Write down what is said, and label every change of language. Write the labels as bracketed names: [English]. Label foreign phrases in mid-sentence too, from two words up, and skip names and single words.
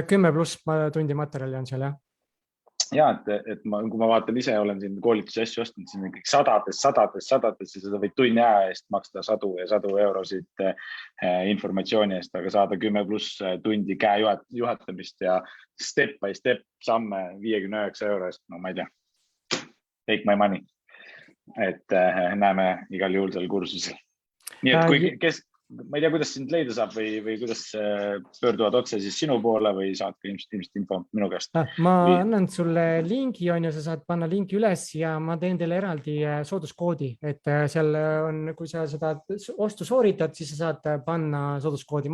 [Estonian] 10 pluss tundi materjali on seal, jah. Ja, et kui ma vaatan ise, olen siin koolitusi asju ostnud, siin on kõik sadades ja seda võid tunni aja eest maksta sadu ja sadu eurosid informatsiooni eest, aga saada 10 pluss tundi käe juhatamist ja [English] step by step [Estonian] samme 59 € eest, no ma ei tea, [English] take my money. [Estonian] Et näeme igal juhul seal kursusel. Nii et kui ma ei tea, kuidas sind leida saab või kuidas pöörduvad otse siis sinu poole või saad ka ilmselt info minu käest? Ma annan sulle lingi, on ju, sa saad panna linki üles ja ma teen teile eraldi sooduskoodi, et seal on, kui sa seda ostu sooritad, siis sa saad panna sooduskoodi.